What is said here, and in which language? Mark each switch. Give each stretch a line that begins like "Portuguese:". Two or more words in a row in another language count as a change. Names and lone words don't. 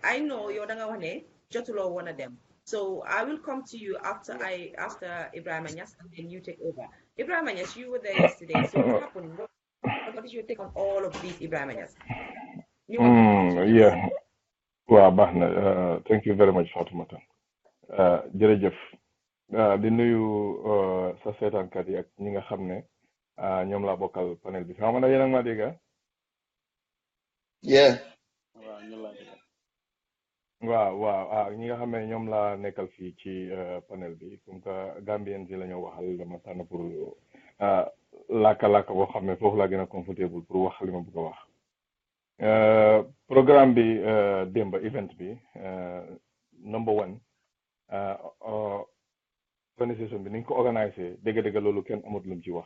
English: I know you're Dangawane, Jotulo one of them. So I will come to you after Ibrahim Anyas, and then you take over. Ibrahim Anyas, you were there yesterday. So what happened? What is your take on all of these, Ibrahim Anyas? Yeah. Well, thank you very much, Fatimata.
Wolof: Jerejef. di nuyu sa seetaankat yi ak ñi nga xam ne ñoom laa bokkal panel bi xam nga yéen a ngi ma dégg.
English: Yeah.
Wolof: waaw ñi nga xam ne ñoom laa nekkal fii ci panel bi
French: comme que Gambien
Wolof: si la ñu waxal dama tànn pour làkka boo xam ne foofu laa gën a confortable pour wax li ma bëgg a wax. Programme bi démb event bi
English: number one
Wolof: organisation bi ni ñu ko organisé dégg-dégg loolu kenn amut lu mu ci wax.